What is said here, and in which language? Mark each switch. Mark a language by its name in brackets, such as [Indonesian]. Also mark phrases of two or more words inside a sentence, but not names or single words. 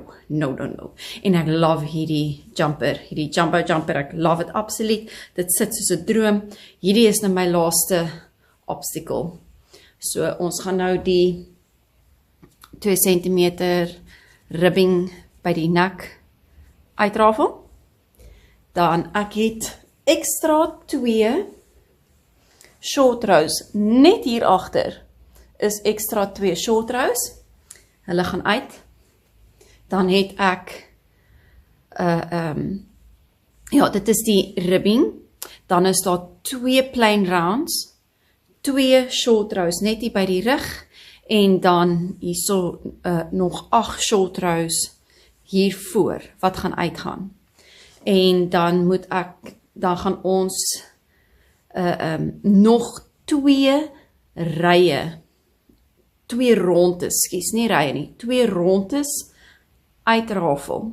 [Afrikaans] En ek love hierdie jumper, ek [English] love it [Afrikaans] absoluut. Dit sit soos 'n droom. Hierdie is nou my laaste obstacle. So ons gaan nou die 2 cm ribbing by die nek uitrafel. Dan ek het extra 2 [English] short rows [Afrikaans] net hier agter. Is extra 2 [English] short rows. [Afrikaans] Hulle gaan uit. Dan het ek ja, dit is die ribbing. Dan is daar 2 [English] plain rounds, [Afrikaans] 2 [English] short rows [Afrikaans] net hier by die rug en dan hierso nog 8 [English] short rows [Afrikaans] hier voor wat gaan uitgaan. En dan gaan ons nog 2 rye, 2 rondes, nie rye nie, 2 rondes uitrafel.